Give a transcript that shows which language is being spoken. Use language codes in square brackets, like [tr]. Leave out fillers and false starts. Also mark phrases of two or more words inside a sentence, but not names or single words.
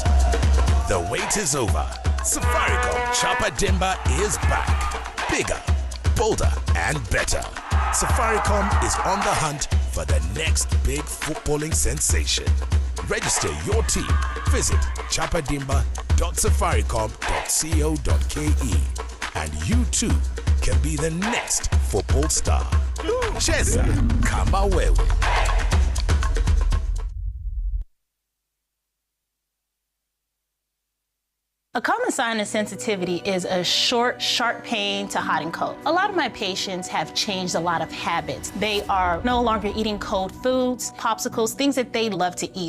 [en] The wait is over. Safaricom Chapa Dimba is back. Bigger, bolder, and better. Safaricom is on the hunt for the next big footballing sensation. Register your team. Visit chapadimba.safaricom.co.ke and you too can be the next football star. [sw] Cheza kama wewe. [en] A common sign of sensitivity is a short, sharp pain to hot and cold. A lot of my patients have changed a lot of habits. They are no longer eating cold foods, popsicles, things that they love to eat.